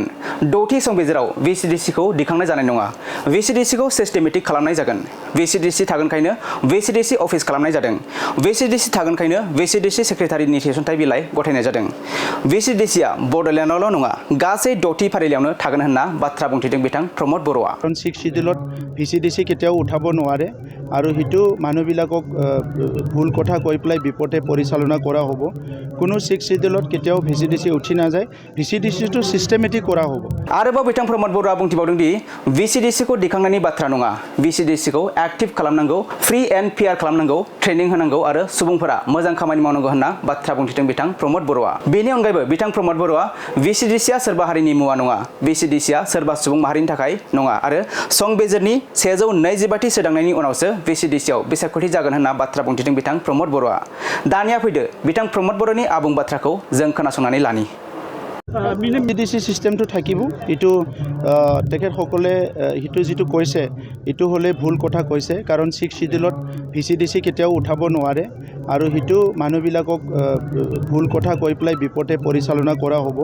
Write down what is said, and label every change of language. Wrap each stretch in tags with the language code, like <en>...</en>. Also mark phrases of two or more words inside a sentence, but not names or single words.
<brx>6थि संबिजिराव वीसीडीसीखौ दिखांनाय जानाय नङा। वीसीडीसीखौ सिस्टेमेटिक खालामनाय जागोन। वीसीडीसी थागोनखायनो वीसीडीसी अफिस खालामनाय जादों। वीसीडीसी थागोनखायनो वीसीडीसी सेक्रेटारिनि थिसनथाइ बिलाइ गथायनाय जादों। वीसीडीसीआ बड'लेण्डआवल' नङा गासै 6थि फारिलाइयावनो थागोन होनना बाथ्रा बुंथिदों बिथां प्रमद बर'आ।</brx> <as>6 শিডিউলত ভিচিডিসি কেতিয়াও উঠাব নোৱাৰে আৰু হিটো মানুহবিলাকক ভুল কথা কৈ পেলাই বিপথে পৰিচালনা কৰা হ'ব। কোনো 6 শিডিউলত কেতিয়াও ভিচিডিসি উঠি নাযায়। ভিচিডিসিটো সিস্টেমেটিক কৰা হ'ব।</as> <brx>आरोबाव बिथां प्रमद बर'आ बुंथिबावदों दि वीसीडीसीखौ दिखांनायनि बाथ्रा नङा। वीसीडीसीखौ एक्टिभ खालामनांगौ,</brx> <en>free and fair</en> <brx>खालामनांगौ, ट्रेनिं होनांगौ आरो सुबुंफोरा मोजां खामानि मावनांगौ होनना बाथ्रा बुंथिदों बिथां प्रमद बर'आ। बेनि अनगायैबो बिथां प्रमद बर'आ वीसीडीसीआ सोरबा हारिनि मुवा नङा। वीसीडीसीआ सोरबा सुबुं माहारिनि थाखाय नङा आरो संबिजिरनि 125थि सोदांनायनि उनावसो वीसीडीसीआव बिसायख'थि जागोन होनना बाथ्रा बुंथिदों बिथां प्रमद बर'आ। दानिया फैदो बिथां प्रमद बर'नि आबुं बाथ्राखौ जों खोनासंनानै लानि।</brx> <as>ভিচিডিসি সিস্টেমটো থাকিব। ইটো তেখেতসকলে হিটো যিটো কৈছে ইটো হ'লে ভুল কথা কৈছে, কাৰণ 6 শিডিউলত ভিচিডিসি কেতিয়াও উঠাব নোৱাৰে আৰু হিটো মানুহবিলাকক ভুল কথা কৈ পেলাই বিপথে পৰিচালনা কৰা হ'ব।</as>